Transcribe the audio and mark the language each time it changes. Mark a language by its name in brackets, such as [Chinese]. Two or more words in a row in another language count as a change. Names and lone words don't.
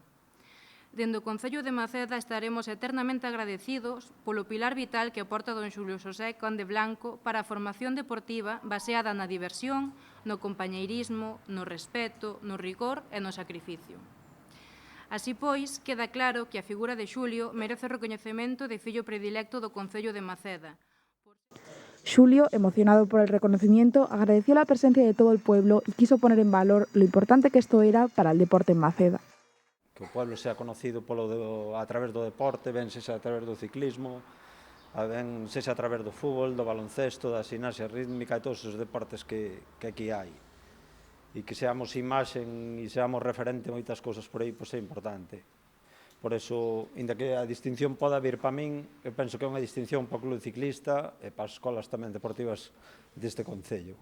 [Galician] Dende o Concello de Maceda estaremos eternamente agradecidos polo pilar vital que aporta don Xulio Xosé Conde Blanco para a formación deportiva baseada na diversión, no compañeirismo, no respeto, no rigor e no sacrificio. Así pois, queda claro que a figura de Xulio merece o recoñecemento de fillo predilecto do Concello de Maceda. Xulio, [Spanish] emocionado por el reconocimiento, agradeció la presencia de todo el pueblo y quiso poner en valor lo importante que esto era para el deporte en Maceda. [Galician] Que o [Spanish] pueblo sea conocido [Galician] a través do deporte, ben sexa a través do ciclismo, ben sexa a través do fútbol, do baloncesto, da ximnasia rítmica e todos os deportes que aquí hai. E que seamos imaxen e seamos referente en moitas cousas por aí, pois é importante. Por eso, inda que a distinción poda vir para min, eu penso que é unha distinción para o club ciclista e para as escolas tamén deportivas deste Concello.